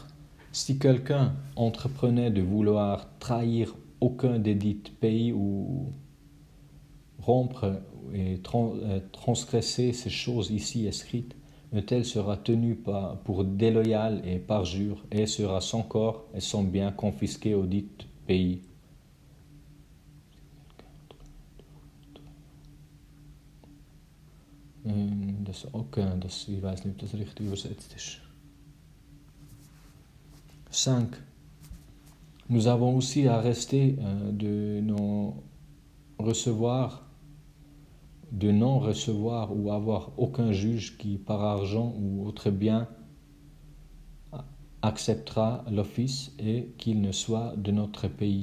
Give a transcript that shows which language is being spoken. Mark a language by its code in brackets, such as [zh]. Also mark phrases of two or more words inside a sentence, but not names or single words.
[fr] Si quelqu'un entreprenait de vouloir trahir aucun des dits pays ou rompre et transgresser ces choses ici écrites, un tel sera tenu pour déloyal et parjure, et sera son corps et son bien confisqués au dit pays. [de] Das ist okay, ich weiß nicht, ob das richtig übersetzt ist. [fr] 5. Nous avons aussi arrêté de non recevoir ou avoir aucun juge qui, par argent ou autre bien, acceptera l'office et qu'il ne soit de notre pays.